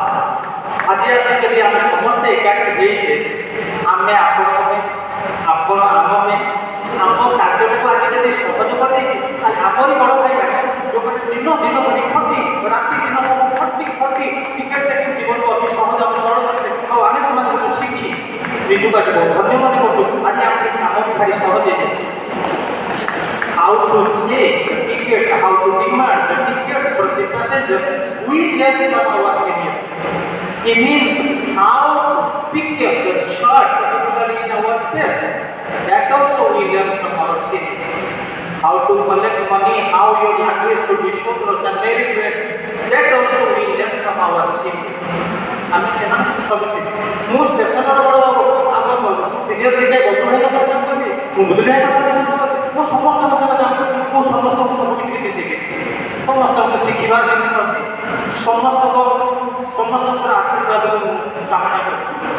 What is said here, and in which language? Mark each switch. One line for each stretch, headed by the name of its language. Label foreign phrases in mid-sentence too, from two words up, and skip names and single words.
Odia: ଆଜି ରାତିରେ ଯଦି ଆମେ ସମସ୍ତେ ଏକାଠି ହେଇଛେ ଆମେ ଆପଣଙ୍କ ପାଇଁ ଆପଣ ଆମ ପାଇଁ ଆମ କାର୍ଯ୍ୟକୁ ଆଜି ଯଦି ସହଯୋଗ ଦେଇଛି ତାହେଲେ ଆମରି ବଡ଼ ଭାଇମାନେ ଯେଉଁମାନେ ଦିନ ଧରି ଖଟି ରାତି ଦିନ ସବୁ ଖଟି
English: ticket checking
Odia: ଜୀବନକୁ ଅତି ସହଜ ସରଳ କରିଥିଲେ ଆଉ ଆମେ ସେମାନଙ୍କୁ ଶିଖି ନିଜକୁ ଆଜି ବହୁତ ଧନ୍ୟ ମନେ କରୁଛୁ ଆଜି ଆମ କାମ ଭାରି ସହଜ ହେଇଯାଇଛି
English: how to check the tickets, how to demand the tickets for the passengers, we learn from our seniors. Even how to pick up the chart, particularly in our test, that also we learn from our seniors. How to collect money, how your language should be shown and very well, that also we learn from our seniors.
Odia: আমি সেମାନଙ୍କୁ ସବୁ ଶିଖି ମୁଁ ଷ୍ଟେସନର ବଡ଼ ବାବୁ ଆମ ସିନିୟର ସିଟା ଗୌତମ ଭାଇଙ୍କ ସହ କାମ କରିଛି ମୁଁ ବୁଧୁଲି ଭାଇଙ୍କ ସହ କାମ କରିଛି ମୁଁ ସମସ୍ତଙ୍କ ସହିତ କାମ କରିଛି ମୁଁ ସମସ୍ତଙ୍କୁ ସବୁ କିଛି ଶିଖିଛି ସମସ୍ତଙ୍କୁ ଶିଖିବାର ଜିନିଷ ଅଛି ସମସ୍ତଙ୍କର ଆଶୀର୍ବାଦ ମୁଁ କାମନା କରୁଛି